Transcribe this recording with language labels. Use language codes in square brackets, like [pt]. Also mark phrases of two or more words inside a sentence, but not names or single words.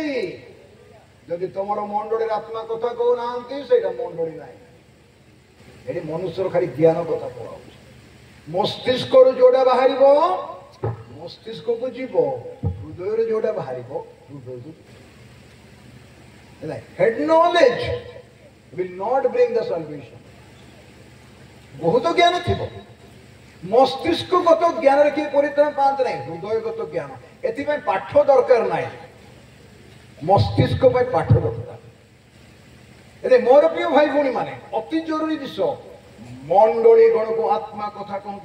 [or] ଯଦି ତମର ମଣ୍ଡଳୀର ଆତ୍ମା କଥା କହୁନାହାନ୍ତି, ସେଇଟା ମଣ୍ଡଳୀ ନାହିଁ। ଏଠି ମନୁଷ୍ୟର ଖାଲି ଜ୍ଞାନ କଥା କୁହାଉଛି। ମସ୍ତିଷ୍କରୁ ଯୋଉଟା ବାହାରିବ ମସ୍ତିଷ୍କକୁ ଯିବ, ହୃଦୟରୁ ଯୋଉଟା ବାହାରିବ ହୃଦୟକୁ ଯିବ। [en] head knowledge will not bring the salvation। [or] ବହୁତ ଜ୍ଞାନ ଥିବ, ମସ୍ତିଷ୍କଗତ ଜ୍ଞାନରେ କିଏ ପରିତ୍ରାଣ ପାଆନ୍ତି ନାହିଁ, ହୃଦୟଗତ ଜ୍ଞାନ। ଏଥିପାଇଁ ପାଠ ଦରକାର ନାହିଁ, ମସ୍ତିଷ୍କ ପାଇଁ ପାଠ ଦରକାର। ଏବେ ମୋର ପ୍ରିୟ ଭାଇ ଭଉଣୀ ମାନେ, ଅତି ଜରୁରୀ ବିଷୟ, ମଣ୍ଡଳୀ ଗଣକୁ ଆତ୍ମା କଥା କହନ୍ତି।